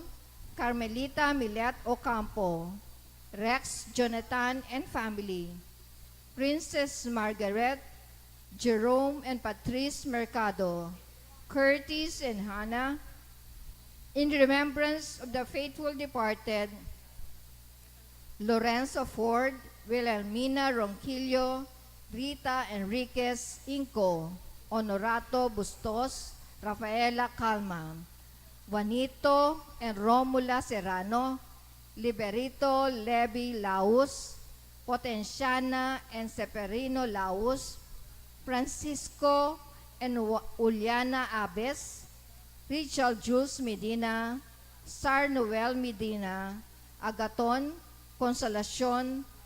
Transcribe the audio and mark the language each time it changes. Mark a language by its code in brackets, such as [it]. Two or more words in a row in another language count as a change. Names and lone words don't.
[en] Carmelita Milet Ocampo, Rex Jonathan and family, Princess Margaret, Jerome and Patrice Mercado, Curtis and Hannah, in remembrance of the faithful departed, Lorenzo Ford, Wilhelmina Ronquillo, Rita Enriquez Inco, Honorato Bustos, Rafaela Calma, Juanito and Romula Serrano, Liberito Levi Laus, Potenciana and Severino Laus, Francisco and Uliana Abes, Richard Jules Medina, Sar Noel Medina, Agaton, Consolacion,